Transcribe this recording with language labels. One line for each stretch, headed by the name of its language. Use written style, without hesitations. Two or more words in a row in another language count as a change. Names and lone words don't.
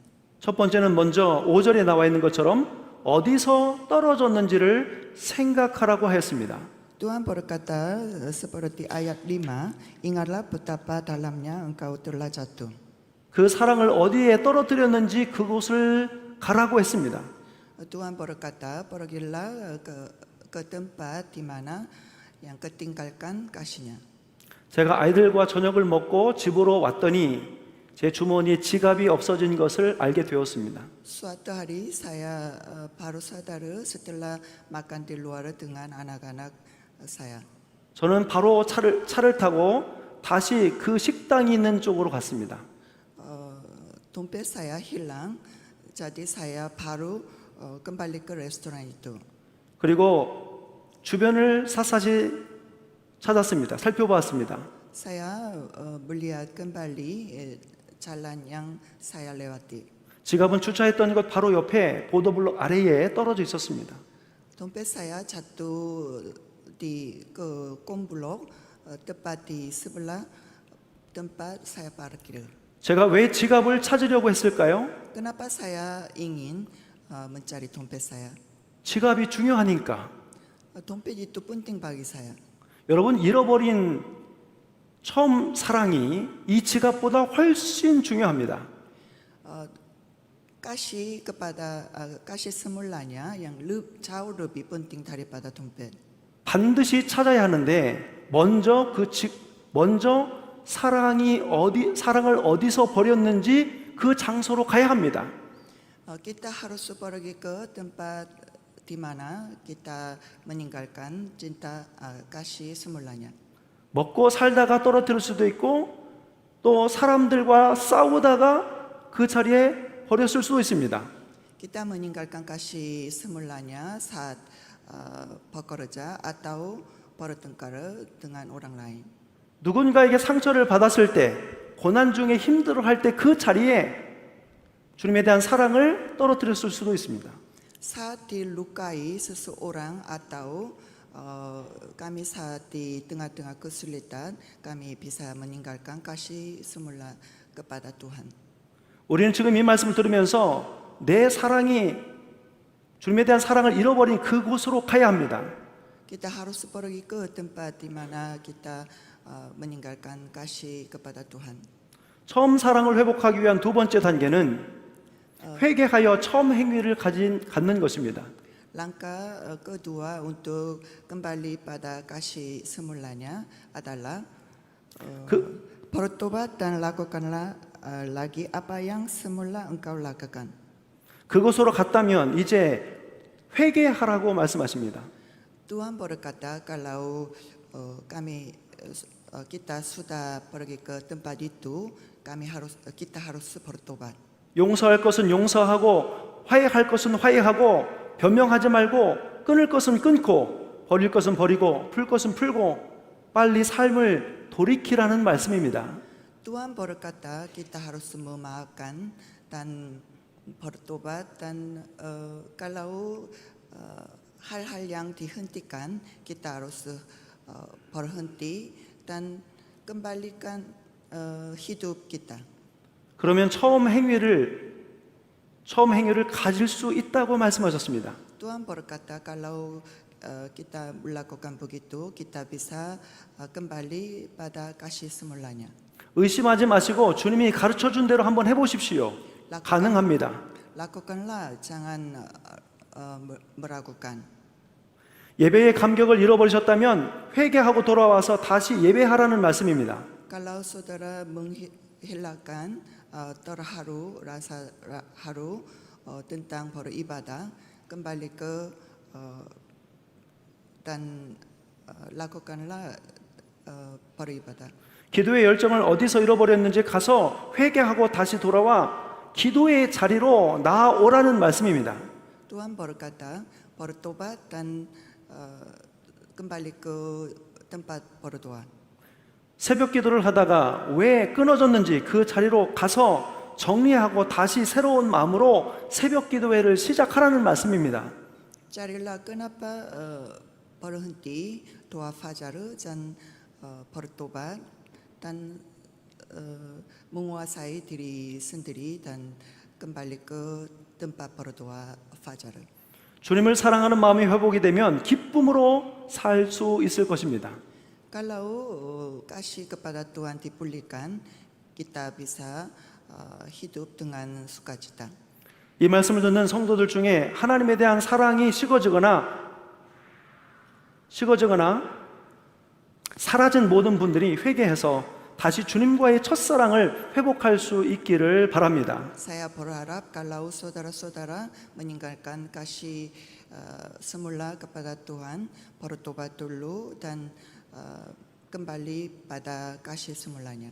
Korean: 첫 번째는 먼저 5절에 나와 있는 것처럼 어디서 떨어졌는지를 생각하라고 하였습니다.
Indonesian: Tuhan berkata seperti ayat 5, ingatlah betapa dalamnya engkau telah jatuh.
Korean: 그 사랑을 어디에 떨어뜨렸는지 그곳을 가라고 했습니다.
Indonesian: Tuhan berkata, pergilah ke tempat di mana yang ketinggalkan kasihnya.
Korean: 제가 아이들과 저녁을 먹고 집으로 왔더니 제 주머니에 지갑이 없어진 것을 알게 되었습니다.
Indonesian: Suatu hari saya baru sadar setelah makan di luar dengan anak-anak saya.
Korean: 저는 바로 차를 타고 다시 그 식당이 있는 쪽으로 갔습니다.
Indonesian: Dompet saya hilang, jadi saya baru kembali ke restoran itu.
Korean: 그리고 주변을 샅샅이 찾았습니다. 살펴보았습니다.
Indonesian: Saya melihat kembali jalan yang saya lewati.
Korean: 지갑은 주차했던 것 바로 옆에 보도블록 아래에 떨어져 있었습니다.
Indonesian: Dompet saya jatuh di ke komblok tepat di sebelah tempat saya parkir.
Korean: 제가 왜 지갑을 찾으려고 했을까요?
Indonesian: Kenapa saya ingin mencari dompet saya?
Korean: 지갑이 중요하니까.
Indonesian: Dompet itu penting bagi saya.
Korean: 여러분, 잃어버린 처음 사랑이 이 지갑보다 훨씬 중요합니다.
Indonesian: Kasih kepada kasih semulanya yang jauh lebih penting daripada dompet.
Korean: 반드시 찾아야 하는데 먼저 사랑을 어디서 버렸는지 그 장소로 가야 합니다.
Indonesian: Kita harus pergi ke tempat di mana kita meninggalkan cinta kasih semulanya.
Korean: 먹고 살다가 떨어뜨릴 수도 있고 또 사람들과 싸우다가 그 자리에 버렸을 수도 있습니다.
Indonesian: Kita meninggalkan kasih semulanya saat bekerja atau bertengkar dengan orang lain.
Korean: 누군가에게 상처를 받았을 때, 고난 중에 힘들어할 때 그 자리에 주님에 대한 사랑을 떨어뜨렸을 수도 있습니다.
Indonesian: Saat dilukai seseorang atau kami saat di tengah-tengah kesulitan, kami bisa meninggalkan kasih semula kepada Tuhan.
Korean: 우리는 지금 이 말씀을 들으면서 내 사랑이 주님에 대한 사랑을 잃어버린 그곳으로 가야 합니다.
Indonesian: Kita harus pergi ke tempat di mana kita meninggalkan kasih kepada Tuhan.
Korean: 처음 사랑을 회복하기 위한 두 번째 단계는 회개하여 처음 행위를 갖는 것입니다.
Indonesian: Langkah kedua untuk kembali pada kasih semulanya adalah bertobat dan lakukanlah lagi apa yang semula engkau lakukan.
Korean: 그곳으로 갔다면 이제 회개하라고 말씀하십니다.
Indonesian: Tuhan berkata kalau kita sudah pergi ke tempat itu, kita harus bertobat.
Korean: 용서할 것은 용서하고 화해할 것은 화해하고 변명하지 말고 끊을 것은 끊고 버릴 것은 버리고 풀 것은 풀고 빨리 삶을 돌이키라는 말씀입니다.
Indonesian: Tuhan berkata kita harus memaafkan dan bertobat dan kalau hal-hal yang dihentikan kita harus berhenti dan kembalikan hidup kita.
Korean: 그러면 처음 행위를 가질 수 있다고 말씀하셨습니다.
Indonesian: Tuhan berkata kalau kita melakukan begitu kita bisa kembali pada kasih semulanya.
Korean: 의심하지 마시고 주님이 가르쳐 준 대로 한번 해보십시오. 가능합니다.
Indonesian: Lakukanlah, jangan meragukan.
Korean: 예배의 감격을 잃어버리셨다면 회개하고 돌아와서 다시 예배하라는 말씀입니다.
Indonesian: Kalau saudara menghilangkan terharu rasa haru tentang beribadah, kembali ke dan lakukanlah beribadah.
Korean: 기도의 열정을 어디서 잃어버렸는지 가서 회개하고 다시 돌아와 기도의 자리로 나아오라는 말씀입니다.
Indonesian: Tuhan berkata bertobat dan kembali ke tempat berdoa.
Korean: 새벽 기도를 하다가 왜 끊어졌는지 그 자리로 가서 정리하고 다시 새로운 마음으로 새벽 기도회를 시작하라는 말씀입니다.
Indonesian: Carilah kenapa berhenti doa fajar dan bertobat dan menguasai diri sendiri dan kembali ke tempat berdoa fajar.
Korean: 주님을 사랑하는 마음이 회복이 되면 기쁨으로 살 수 있을 것입니다.
Indonesian: Kalau kasih kepada Tuhan dipulihkan, kita bisa hidup dengan sukacita.
Korean: 이 말씀을 듣는 성도들 중에 하나님에 대한 사랑이 식어지거나 사라진 모든 분들이 회개해서 다시 주님과의 첫사랑을 회복할 수 있기를 바랍니다.
Indonesian: Saya berharap kalau saudara-saudara meninggalkan kasih semula kepada Tuhan, bertobat dulu dan kembali pada kasih semulanya.